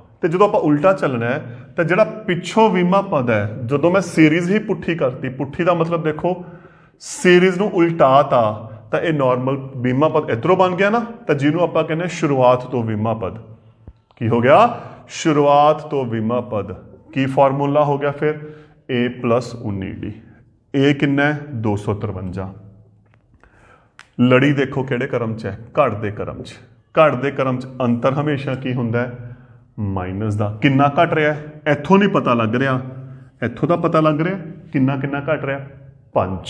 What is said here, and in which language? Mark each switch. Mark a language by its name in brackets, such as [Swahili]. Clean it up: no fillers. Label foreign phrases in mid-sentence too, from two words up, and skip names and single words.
[Punjabi] ਤੇ ਜਦੋਂ ਆਪਾਂ ਉਲਟਾ ਚੱਲਣਾ ਹੈ ਤਾਂ ਜਿਹੜਾ ਪਿੱਛੋਂ ਵਿਮਾ ਪਦ ਹੈ, ਜਦੋਂ ਮੈਂ ਸੀਰੀਜ਼ ਹੀ ਪੁੱਠੀ ਕਰਤੀ, ਪੁੱਠੀ ਦਾ ਮਤਲਬ ਦੇਖੋ ਸੀਰੀਜ਼ ਨੂੰ ਉਲਟਾਤਾ, ਤਾਂ ਇਹ ਨਾਰਮਲ ਵਿਮਾ ਪਦ ਇਧਰੋਂ ਬਣ ਗਿਆ ਨਾ, ਤਾਂ ਜਿਹਨੂੰ ਆਪਾਂ ਕਹਿੰਦੇ ਸ਼ੁਰੂਆਤ ਤੋਂ ਵਿਮਾ ਪਦ। ਕੀ ਹੋ ਗਿਆ, ਸ਼ੁਰੂਆਤ ਤੋਂ ਵਿਮਾ ਪਦ। ਕੀ ਫਾਰਮੂਲਾ ਹੋ ਗਿਆ ਫਿਰ, a + 19d। a ਕਿੰਨਾ ਹੈ, 253। ਲੜੀ ਦੇਖੋ ਕਿਹੜੇ ਕਰਮ ਚ ਹੈ, ਘੜ ਦੇ ਕਰਮ ਚ। ਘੜ ਦੇ ਕਰਮ ਚ ਅੰਤਰ ਹਮੇਸ਼ਾ ਕੀ ਹੁੰਦਾ ਹੈ, ਮਾਈਨਸ ਦਾ। ਕਿੰਨਾ ਘਟ ਰਿਹਾ, ਇੱਥੋਂ ਨਹੀਂ ਪਤਾ ਲੱਗ ਰਿਹਾ, ਇੱਥੋਂ ਦਾ ਪਤਾ ਲੱਗ ਰਿਹਾ ਕਿੰਨਾ ਕਿੰਨਾ ਘਟ ਰਿਹਾ, 5।